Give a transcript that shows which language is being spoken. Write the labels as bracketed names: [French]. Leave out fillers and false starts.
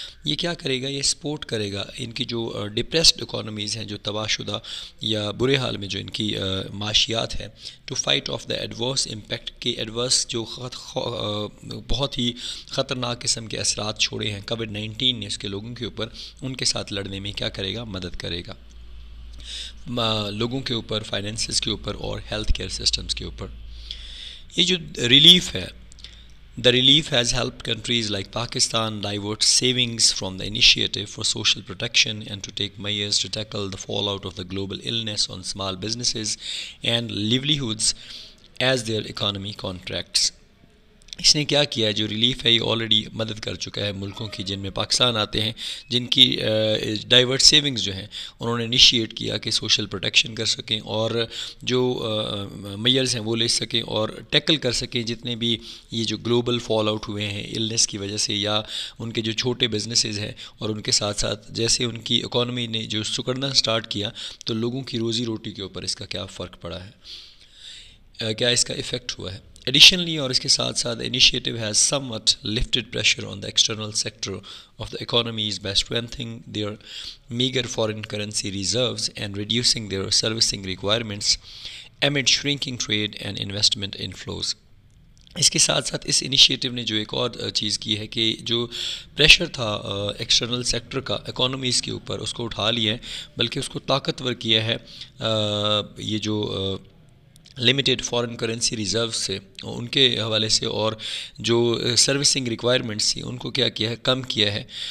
[Urdu] یہ کیا کرے گا, یہ سپورٹ کرے گا ان کی جو ڈپریسڈ اکانومیز ہیں جو تباہ شدہ یا برے حال میں جو ان کی معاشیات ہے [English] to fight of the adverse impact [Urdu] کے ایڈورس جو بہت ہی خطرناک قسم کے اثرات چھوڑے ہیں کووڈ-19 نے اس کے لوگوں کے اوپر, ان کے ساتھ لڑنے میں کیا کرے گا, مدد کرے گا لوگوں کے اوپر, فائنینسز کے اوپر اور ہیلتھ کیئر سسٹمز کے اوپر. یہ جو ریلیف ہے [English] The relief has helped countries like Pakistan divert savings from the initiative for social protection and to take measures to tackle the fallout of the global illness on small businesses and livelihoods as their economy contracts. [Urdu] اس نے کیا کیا ہے, جو relief ہے یہ already مدد کر چکا ہے ملکوں کی جن میں پاکستان آتے ہیں جن کی ڈائیورٹ سیونگز جو ہیں انہوں نے انیشیٹ کیا کہ سوشل پروٹیکشن کر سکیں اور جو میئرز ہیں وہ لے سکیں اور ٹیکل کر سکیں جتنے بھی یہ جو گلوبل فال آؤٹ ہوئے ہیں النس کی وجہ سے یا ان کے جو چھوٹے بزنسز ہیں, اور ان کے ساتھ ساتھ جیسے ان کی اکانومی نے جو سکڑنا سٹارٹ کیا تو لوگوں کی روزی روٹی کے اوپر اس کا کیا فرق پڑا ہے, کیا اس کا ایفیکٹ ہوا ہے. [English] Additionally, [Urdu] اور اس کے ساتھ ساتھ [English] initiative has somewhat lifted pressure on the external sector of the economies by strengthening their meager foreign currency reserves and reducing their servicing requirements amid shrinking trade and investment inflows. [Urdu] اس کے ساتھ ساتھ اس initiative نے جو ایک اور چیز کی ہے کہ جو پریشر تھا ایکسٹرنل سیکٹر کا اکانومیز کے اوپر اس کو اٹھا لیا ہے, بلکہ اس کو طاقتور کیا ہے یہ جو لمیٹیڈ فارن کرنسی ریزرو سے ان کے حوالے سے, اور جو سروسنگ ریکوائرمنٹس تھی ان کو کیا کیا ہے, کم کیا ہے